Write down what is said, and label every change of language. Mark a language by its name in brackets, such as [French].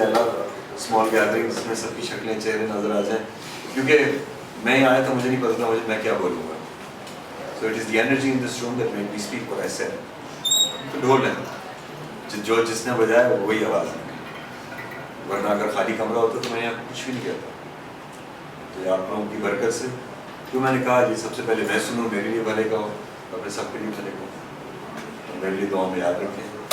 [English] I love small gatherings [Urdu] میں سب کی شکلیں چہرے نظر آ جائیں, کیونکہ میں یہاں آیا تھا, مجھے نہیں پتا تھا میں کیا بولوں گا. [English] So it is the energy in this room that made me speak what I said. [Urdu] تو ڈھول ہے, جو جس نے بجایا وہی آواز ہے, ورنہ اگر خالی کمرہ ہوتا تو میں یہاں کچھ بھی نہیں کہتا. تو آپ لوگوں کی برکت سے جو میں نے کہا, جی سب سے پہلے میں سنوں, میرے لیے بھلے کا ہو, اپنے سب کے لیے بھلے کا ہو. میرے لیے دعا میں یاد رکھیں.